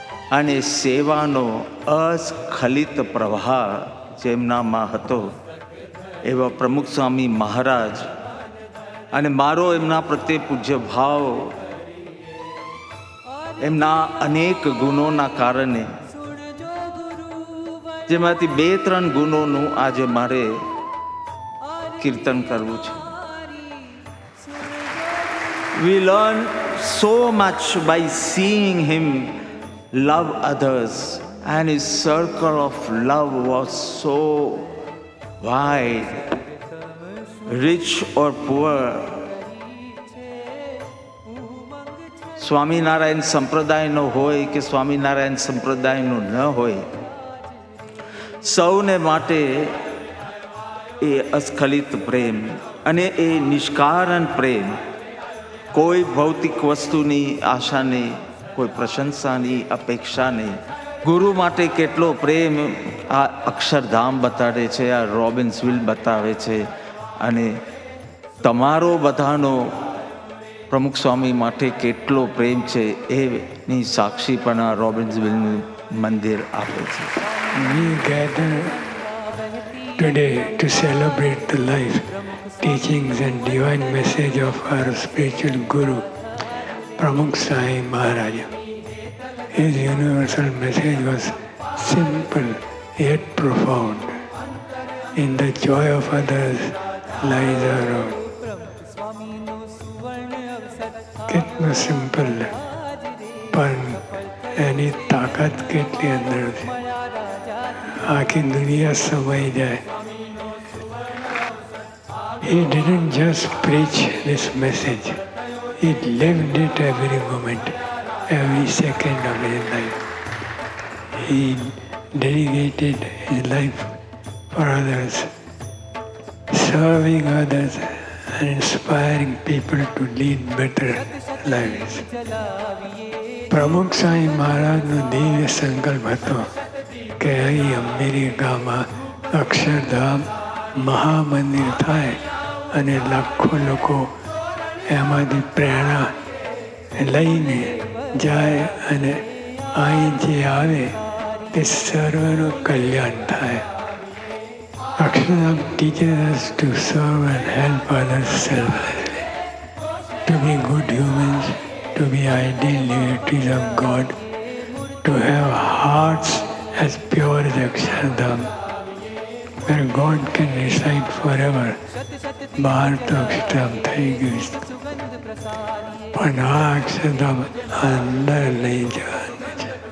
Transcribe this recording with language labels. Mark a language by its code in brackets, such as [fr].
[gu] અને સેવાનો અસ્ખલિત પ્રવાહ જેમનામાં હતો એવા પ્રમુખ સ્વામી મહારાજ અને મારો એમના પ્રત્યે પૂજ્ય ભાવ એમના અનેક ગુણોના કારણે, જેમાંથી 2-3 ગુણોનું આજે મારે કીર્તન કરવું છે. [en] We learn so much by seeing him love others, and his circle of love was so wide, rich or poor. [gu] Swaminarayan સંપ્રદાયનો હોય કે સ્વામિનારાયણ સંપ્રદાયનો ન હોય, સૌને માટે એ અસ્ખલિત પ્રેમ અને એ નિષ્કારણ પ્રેમ, કોઈ ભૌતિક વસ્તુની આશા નહીં, કોઈ પ્રશંસાની અપેક્ષા નહીં. ગુરુ માટે કેટલો પ્રેમ આ અક્ષરધામ બતાડે છે, આ રોબિન્સવિલ બતાવે છે. અને તમારો બધાનો પ્રમુખ સ્વામી માટે કેટલો પ્રેમ છે એની સાક્ષી પણ આ રોબિન્સવિલનું મંદિર આપે છે. [en] We gather today to celebrate the life, teachings and divine message of our spiritual guru, Pramukh Sai Maharaj. His universal message was simple yet profound. In the joy of others lies our own. [gu] કેટલું simple પણ એની તાકાત કેટલી અંદર છે, આખી દુનિયા સમાઈ જાય. [en] He didn't just preach this message, he lived it every moment, every second of his life. He dedicated his life for others, serving others and inspiring people to lead better lives. [gu] પ્રમુખ સાંઈ મહારાજનો દિવ્ય સંકલ્પ હતો કે અહીં અમેરિકામાં અક્ષરધામ મહામંદિર થાય અને લાખો લોકો એમાંથી પ્રેરણા લઈને જાય અને અહીં જે આવે તે સર્વનું કલ્યાણ થાય. [en] Akshardham teaches us to serve and help others selflessly, to be good humans, to be ideal devotees of God, to have hearts as pure as Akshardham, where God can reside forever. [gu] બહાર તો અક્ષરધામ થઈ ગયું પણ આ અક્ષરધામ અંદર લઈ જવાનું છે.